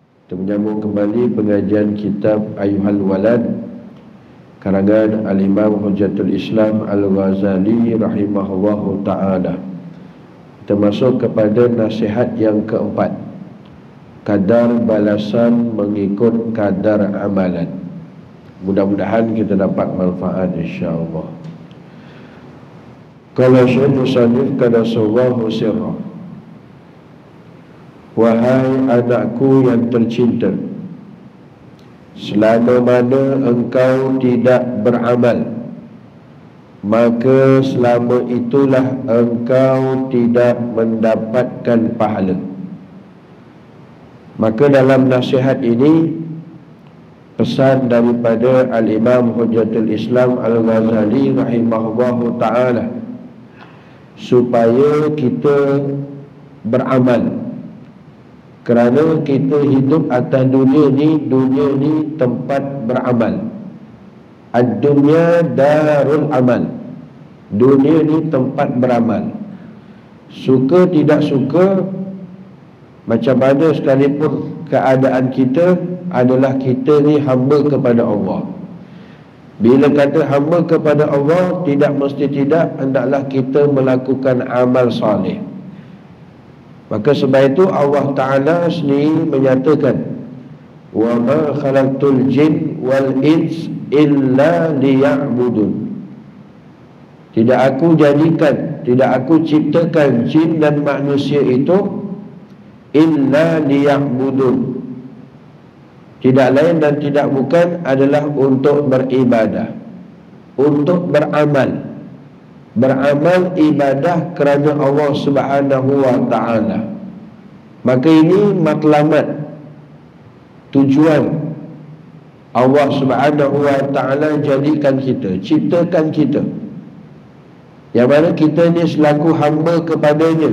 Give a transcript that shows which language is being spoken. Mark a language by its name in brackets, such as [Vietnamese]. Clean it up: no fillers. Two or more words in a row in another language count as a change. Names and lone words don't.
[Malay] Kita menyambung kembali pengajian kitab Ayyuhal Walad karangan Al-Imam Hujjatul Islam Al-Ghazali [Arabic] رحمه الله تعالى. [Malay] Kita masuk kepada nasihat yang keempat, kadar balasan mengikut kadar amalan. Mudah-mudahan kita dapat manfaat [Arabic] إن شاء الله. قال الشيخ المصنف قدس الله سره, [Malay] wahai anakku yang tercinta, selama mana engkau tidak beramal, maka selama itulah engkau tidak mendapatkan pahala. Maka dalam nasihat ini pesan daripada Al-Imam Hujjatul Islam Al-Ghazali [Arabic] رحمه الله تعالى [Malay] supaya kita beramal. Kerana kita hidup atas dunia ni tempat beramal. [Arabic] الدنيا دار العمل. [Malay] Dunia ni tempat beramal. Suka tidak suka, macam mana sekalipun keadaan kita, adalah kita ni hamba kepada Allah. Bila kata hamba kepada Allah, tidak mesti tidak hendaklah kita melakukan amal soleh. Maka sebab itu Allah Ta'ala sendiri menyatakan, [Arabic] وما خلقت الجن والإنس إلا ليعبدون. [Malay] Tidak aku ciptakan jin dan manusia itu [Arabic] إلا ليعبدون, [Malay] tidak lain dan tidak bukan adalah untuk beribadah, untuk beramal. Beramal ibadah kerana Allah [Arabic] سبحانه وتعالى. [Malay] Maka ini matlamat, tujuan Allah [Arabic] سبحانه وتعالى [Malay] jadikan kita, ciptakan kita, yang mana kita ni selaku hamba kepadanya.